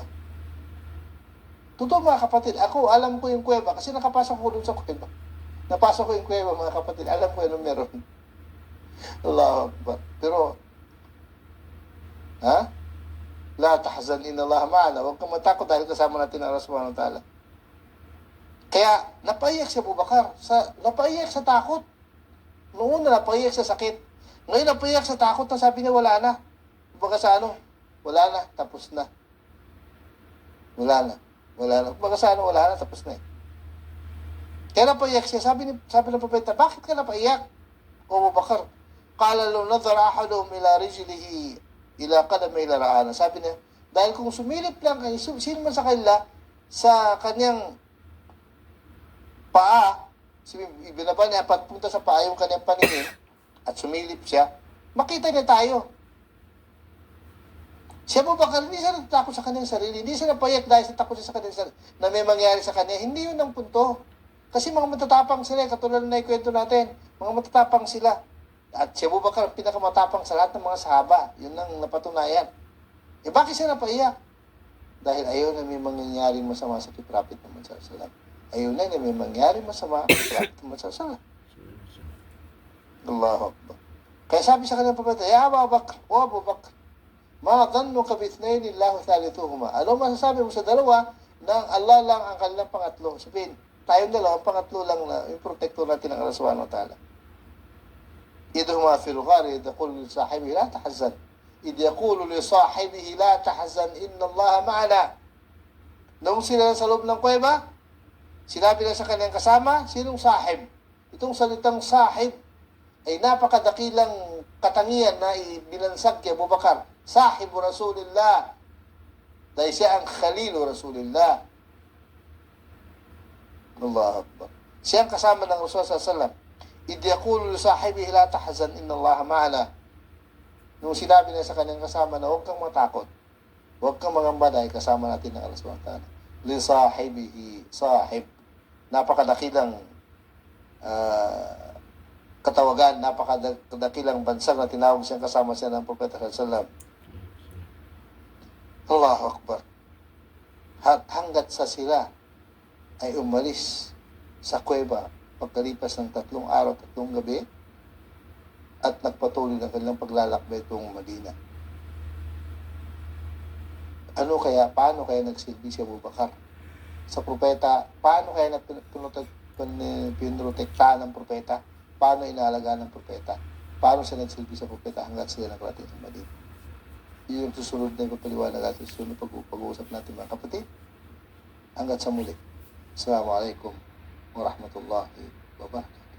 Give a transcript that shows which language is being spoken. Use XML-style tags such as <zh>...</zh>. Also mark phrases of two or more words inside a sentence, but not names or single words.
<tl>Totoo mga kapatid, ako, alam ko yung kuweba kasi nakapasok ko doon sa kuweba. Napasok ko yung kuweba mga kapatid, alam ko yung meron.</tl> <ar>الله أكبر.</ar> <tl>Pero,</tl> <ar>لا تحزن إن الله معنا.</ar> <tl>Huwag kang matakot dahil kasama natin ang Allah</tl> <ar>سبحانه وتعالى.</ar> <tl>Kaya napaiyak si Abu Bakar. Napaiyak sa takot. Noong una napaiyak sa sakit. Ngayon napaiyak sa takot na sabi niya wala na. Kumbaga sa wala na, tapos na. Wala na. Kumbaga sa wala na, tapos na eh. Kaya napaiyak siya. Sabi ng propeta, bakit ka napaiyak? O Abu Bakar,</tl> <ar>قال لو نظر أحدهم إلى رجله إلى قدمي إلى رآنا.</ar> <tl>Sabi niya, dahil kung sumilip lang kayo, sino man sa kanila, sa kanyang paa, ibinaba niya, pagpunta sa paa yung kanyang paningin, at sumilip siya, makita niya tayo. Si Abu Bakar, hindi siya natatakot sa kanyang sarili, hindi siya napayak dahil sa takot sa kanyang sarili, na may mangyari sa kanya, hindi yun ang punto. Kasi mga matatapang sila, katulad na ikwento natin, mga matatapang sila. At si Abu Bakar, pinakamatapang sa lahat ng mga sahaba. Yun ang napatunayan. Bakit siya napaiyak? Dahil ayaw na may mangyayari masama sa Prophet Muhammad</tl> <ar>صلى الله عليه وسلم.</ar> <tl>Ayaw na may mangyayari masama sa Prophet Muhammad</tl> <ar>صلى الله عليه وسلم. الله أكبر.</ar> <tl>Kaya sabi sa kanyang propeta,</tl> <ar>يا أبا بكر, O Abu Bakr, ما ظنك باثنين الله ثالثهما.</ar> <tl>Ano masasabi mo sa dalawa na Allah lang ang kanilang pangatlo? Sabihin, tayong dalawa, pangatlo lang na yung protector natin ng Allah</tl> <ar>سبحانه وتعالى. إذهما في الغار إذ يقول لصاحبه لا تحزن إذ يقول لصاحبه لا تحزن إن الله معنا.</ar> <tl>Nung sila sa loob ng kuweba, sinabi na sa kanyang kasama, sinong sahib? Itong salitang sahib ay napakadakilang katangian na ibinansag kay Abu Bakar.</tl> <ar>صاحب رسول الله.</ar> <tl>Dahil siya ang</tl> <ar>خليل رسول الله. الله أكبر.</ar> <tl>Siya ang kasama ng Rasul</tl> <ar>صلى الله عليه وسلم. إذ يقول لصاحبه لا تحزن إن الله معنا.</ar> <tl>Nung sinabi niya sa kanyang kasama na huwag kang matakot, huwag kang mangamba dahil kasama natin ng Allah</tl> <ar>سبحانه وتعالى. لصاحبه، صاحب.</ar> <tl>Napakadakilang katawagan, napakadakilang bansag na tinawag siyang kasama siya ng Propeta</tl> <ar>صلى الله عليه وسلم. الله أكبر.</ar> <tl>Hanggat sa sila ay umalis sa kuweba pagkalipas ng 3 araw, 3 gabi, at nagpatuloy ng kanilang paglalakbay itong Madina. Paano kaya nagsilbi si Abu Bakar sa propeta? Paano kaya pinrotektahan ng propeta? Paano inaalagaan ng propeta? Paano siya nagsilbi sa propeta hanggang sila nakarating sa Madina? Yun yung susunod na ipapaliwanag at susunod pag-uusap natin mga kapatid. Hanggang sa muli.</tl> <ar>السلام عليكم ورحمة الله وبركاته.</ar>